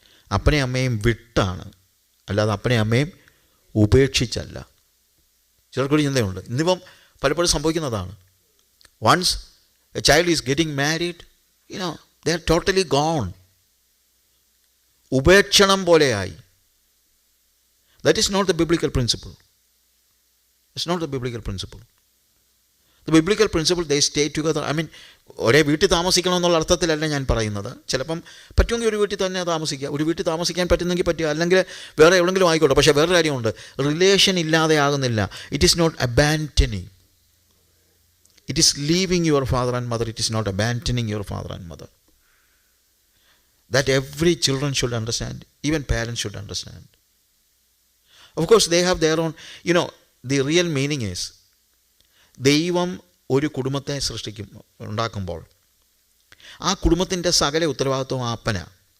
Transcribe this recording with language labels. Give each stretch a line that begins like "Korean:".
Malayalam: അപ്പനെയും അമ്മയും വിട്ടാണ്, അല്ലാതെ അപ്പനെയും അമ്മയും ഉപേക്ഷിച്ചല്ല. ചിലർക്കൊരു ചിന്തയുണ്ട്. ഇന്നിപ്പം പലപ്പോഴും സംഭവിക്കുന്നതാണ്.
English: Once a child is getting married, they are totally gone.
Malayalam: ഉപേക്ഷണം പോലെയായി.
English: That is not the biblical principle. It's not the biblical principle. The biblical principle, they stay together. I mean,
Malayalam: ഒരേ വീട്ടിൽ താമസിക്കണമെന്നുള്ള അർത്ഥത്തിലല്ല ഞാൻ പറയുന്നത്. ചിലപ്പം പറ്റുമെങ്കിൽ ഒരു വീട്ടിൽ തന്നെ താമസിക്കുക, ഒരു വീട്ടിൽ താമസിക്കാൻ പറ്റുന്നെങ്കിൽ പറ്റുക, അല്ലെങ്കിൽ വേറെ എവിടെയെങ്കിലും ആയിക്കോട്ടെ. പക്ഷേ വേറെ കാര്യമുണ്ട്, റിലേഷൻ ഇല്ലാതെ ആകുന്നില്ല.
English: It is not abandoning, it is leaving your father and mother. It is not abandoning your father and mother. That every children should understand, even parents should understand. Of course, they have their own, the real meaning is,
Malayalam: ദൈവം ഒരു കുടുംബത്തെ ഉണ്ടാക്കുമ്പോൾ ആ കുടുംബത്തിൻ്റെ സകല ഉത്തരവാദിത്വം ആ അപ്പനാണ്.